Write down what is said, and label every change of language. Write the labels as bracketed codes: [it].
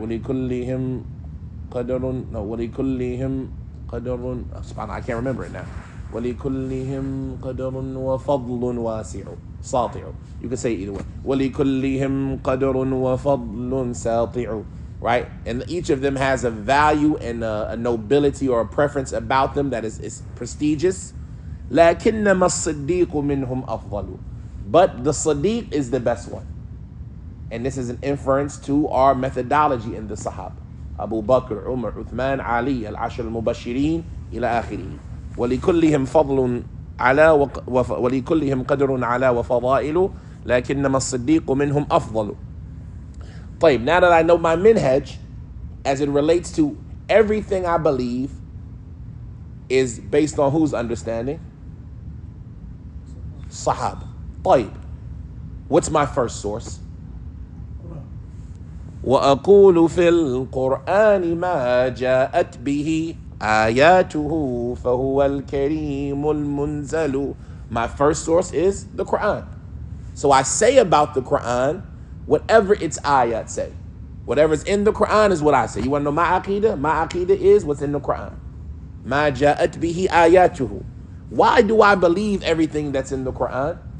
[ar] وَلِكُلِّهِمْ قَدْرٌ no, وَلِكُلِّهِمْ قَدْرٌ subhanallah, [en] I can't remember it now. [ar] وَلِكُلِّهِمْ قَدْرٌ وَفَضْلٌ وَاسِعٌ. ساطع. [en] You can say it either way. [ar] وَلِكُلِّهِمْ قَدْرٌ وَفَضْلٌ سَاطِعُ. Right? [en] And each of them has a value and a nobility or a preference about them that is prestigious. [ar] لَكِنَّمَا الصِّدِّيقُ مِنْهُمْ أَفْضَلُ. [en] But the Siddiq is the best one. And this is an inference to our methodology in the Sahaba. Abu Bakr, Umar, Uthman, Ali, al-Ashar al-Mubashirin, ila akhirih. [ar] وَلِكُلِّهِمْ فَضْلٌ عَلَى وَلِكُلِّهِمْ قَدْرٌ عَلَى وَفَضَائِلُ لَكِنَّمَا الصِّدِّيقُ مِنْهُمْ أَفْضَلُ. [en] طيب, now that I know my minhaj, as it relates to everything I believe, is based on whose understanding? Sahaba. طيب, what's my first source? [ar] وأقول في القرآن ما جاءت به آياته فهو الكريم المنزل. [en] My first source is the Quran. So I say about the Quran whatever its ayat say. Whatever's in the Quran is what I say. You want to know my aqidah? My aqidah is what's in the Quran. [ar] ما جاءت به آياته. [en] Why do I believe everything that's in the Quran?